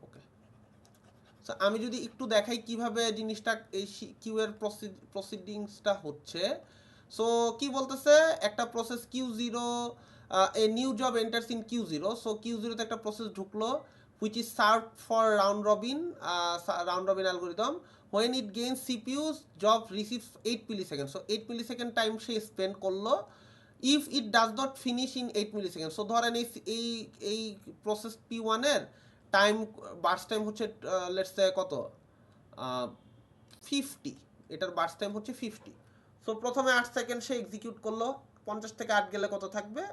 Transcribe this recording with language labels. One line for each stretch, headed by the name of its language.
Bangla: ওকে, so আমি যদি একটু দেখাই কিভাবে জিনিসটা এই কিউ এর প্রসিডিংসটা হচ্ছে। সো কি বলতেছে, একটা process Q0,
English: a new job enters in Q0,
Bangla: so Q0 তে একটা প্রসেস ঢুকলো
English: which is served for round robin algorithm. When it gains CPU's, job receives 8 milliseconds, so 8 millisecond
Bangla: time say spend করলো।
English: if it does not finish in 8 milliseconds,
Bangla: so ধরেন এই process P1 এর time burst time হচ্ছে let's say কত, 50, এটার burst time হচ্ছে 50। So প্রথমে 8 second সে execute করলো, 50 থেকে 8 গেলে কত থাকবে?